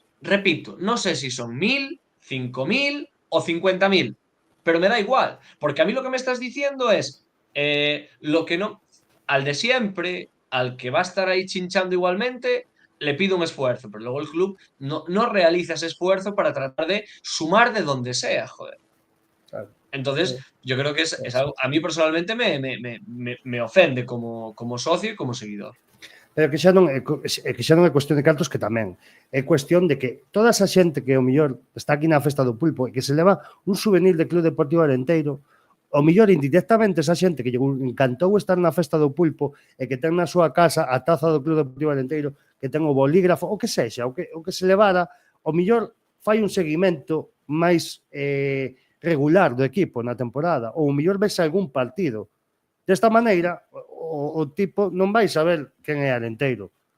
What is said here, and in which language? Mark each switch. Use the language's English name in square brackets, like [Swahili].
[Spanish] Repito, no sé si son 1.000, 5.000 o 50.000, pero me da igual, porque a mí lo que me estás diciendo es lo que no, al de siempre, al que va a estar ahí chinchando igualmente, le pido un esfuerzo, pero luego el club no realiza ese esfuerzo para tratar de sumar de donde sea, joder. Claro. Entonces, yo creo que es algo, a mí personalmente me ofende como socio y como seguidor. [Galician] Pero que xa non é cuestión de cartos, que tamén é cuestión de que toda esa xente que o mellor está aquí na festa do pulpo e que se leva un souvenir de Club Deportivo Arenteiro, o mellor indirectamente esa xente que lle encantou estar na festa do pulpo e que ten na súa casa a taza do Club Deportivo Arenteiro, que ten o bolígrafo, o que sexa, o que se levara, o mellor fai un seguimento máis regular do equipo na temporada, ou o mellor vese algún partido. Desta maneira, o tipo non vai saber quen é Arenteiro.